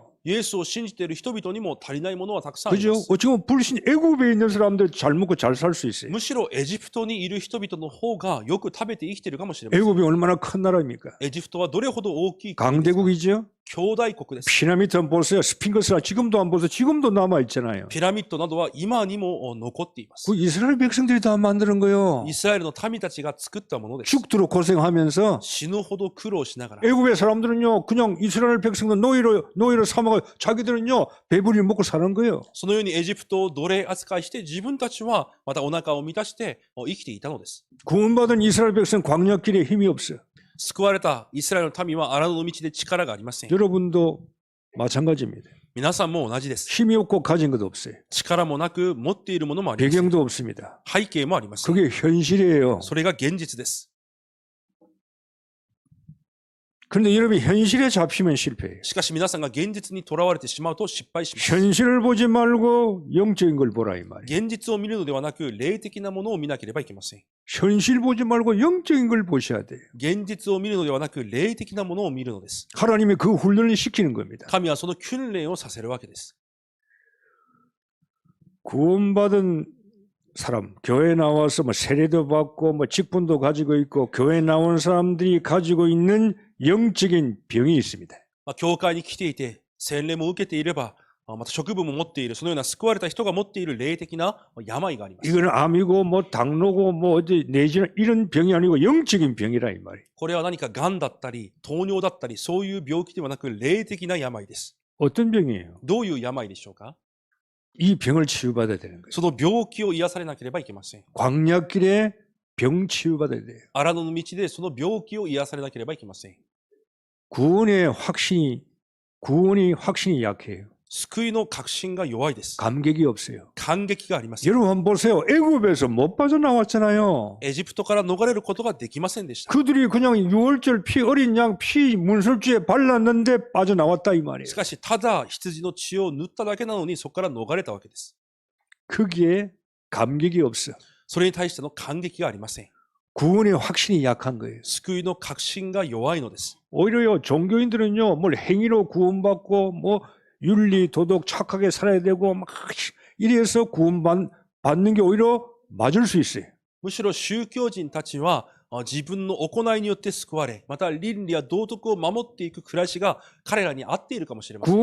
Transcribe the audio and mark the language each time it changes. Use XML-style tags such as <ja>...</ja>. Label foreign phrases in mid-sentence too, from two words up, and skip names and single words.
<ja>イエスを信じている人々にも足りないものはたくさんあり</ja> <ko>그죠?</ko> <ja>ます。</ja> <ko>어찌 보면 불신 애굽에 있는 사람들 잘 먹고 잘 살 수 있어요.</ko> <ja>むしろエジプトにいる人々の方がよく食べて生きているかもしれません。</ja> <ko>애굽이 얼마나 큰 나라입니까?</ko> <ja>エジプトはどれほど大きい国ですか。</ja> <ko>강대국이죠?</ko> <ja>兄弟国です。</ja> <ko>피라미드 한번 보세요. 스핑크스가 지금도 안 보세요. 지금도 남아 있잖아요.</ko> <ja>ピラミッドなどは今にも残っています。</ja> <ko>그 이스라엘 백성들이 다 만드는 거예요.</ko> <ja>イスラエルの民たちが作ったものです。</ja> <ko>죽도록 고생하면서</ko> <ja>死ぬほど苦労しながら、</ja> <ko>애굽의 사람들은요, 그냥 이스라엘 백성들 노예로 삼아가 자기들은요 배불리 먹고 사는 거예요.</ko> <ja>そのようにエジプトを奴隷扱いして自分たちはまたお腹を満たして生きていたのです。</ja> <ko>구원받은 이스라엘 백성 광야길에 힘이 없어요.</ko> <ja>救われたイスラエルの民は荒野の道で力がありません。</ja> <ko>여러분도 마찬가지입니다.</ko> <ja>皆さんも同じです。</ja> <ko>힘이 없고 가진 것도 없어요.</ko> <ja>力もなく持っているものもありません。</ja> <ko>배경도 없습니다.</ko> <ja>背景もありません。</ja> <ko>그게 현실이에요.</ko> <ja>それが現実です。</ja> <ko>그런데 여러분이 현실에 잡히면 실패해요.</ko> <ja>しかし皆さんが現実にとらわれてしまうと失敗します。</ja> <ko>현실을 보지 말고 영적인 걸 보라 이 말이에요.</ko> <ja>現実を見るのではなく霊的なものを見なければいけません。</ja> <ko>현실 보지 말고 영적인 걸 보셔야 돼요.</ko> <ja>現実を見るのではなく霊的なものを見るのです。</ja> <ko>하나님이 그 훈련을 시키는 겁니다.</ko> <ja>神はその訓練をさせるわけです。</ja> <ko>구원받은 사람, 교회 나와서 뭐 세례도 받고 뭐 직분도 가지고 있고 교회 나온 사람들이 가지고 있는 영적인 병이 있습니다.</ko> <ja>教会に来ていて、洗礼も受けていれば、また職分も持っている、そのような救われた人が持っている霊的な病があります。</ja> <ko>이거는 암이고 뭐 당뇨고 뭐 어디 내지는 이런 병이 아니고 영적인 병이라 이 말이에요.</ko> <ja>これは何か癌だったり、糖尿だったり、そういう病気ではなく霊的な病です。</ja> <ko>어떤 병이에요?</ko> <ja>どういう病でしょうか？</ja> <ko>이 병을 치유받아야 되는 거예요.</ko> <ja>その病気を癒されなければいけません。</ja> <ko>광야길에 병 치유받아야 돼요.</ko> <ja>荒野の道でその病気を癒されなければいけません。</ja> <ko>구원이 확신이 약해요.</ko> <ja>救いの確信が弱いです。</ja> <ko>감격이 없어요.</ko> <ja>感激がありません。</ja> <ko>여러분 한번 보세요. 애굽에서 못 빠져나왔잖아요.</ko> <ja>エジプトから逃れることができませんでした。</ja> <ko>그들이 그냥 6월절 피 어린 양 피 문설주에 발랐는데 빠져나왔다 이 말이에요.</ko> <ja>しかし、ただ羊の血を塗っただけなのにそこから逃れたわけです。</ja> <ko>거기에 감격이 없어.</ko> <ja>それに対しての感激がありません。</ja> <ko>구원의 확신이 약한 거예요.</ko> <ja>救いの確信が弱いのです。</ja> <ko>오히려요 종교인들은요 뭘 행위로 구원받고 뭐 윤리 도덕 착하게 살아야 되고 막 이래서 구원받는 게 오히려 맞을 수 있어요.</ko> <ja>むしろ宗教人たちは自分の行いによって救われ、また倫理や道徳を守っていく暮らしが彼らに合っているかもしれません。</ja>